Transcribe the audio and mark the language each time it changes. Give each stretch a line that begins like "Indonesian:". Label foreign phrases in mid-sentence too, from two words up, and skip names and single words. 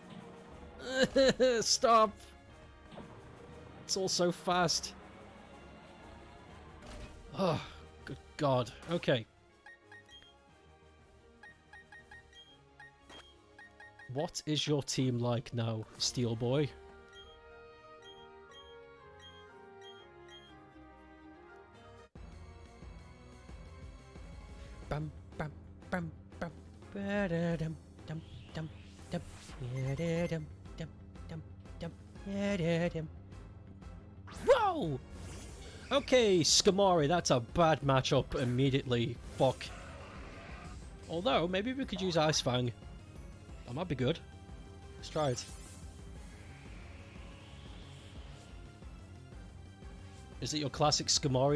English: Stop! It's all so fast. Oh, good God. Okay. What is your team like now, Steel Boy? Bam, bam, bam, bam, ba-da-dum, dum, dum, dum, ya-da-dum, dum, dum, dum, ya-da-dum. Whoa! Okay, Skamori, that's a bad matchup immediately. Fuck. Although, maybe we could use Ice Fang. That might be good. Let's try it. Is it your classic Skamori?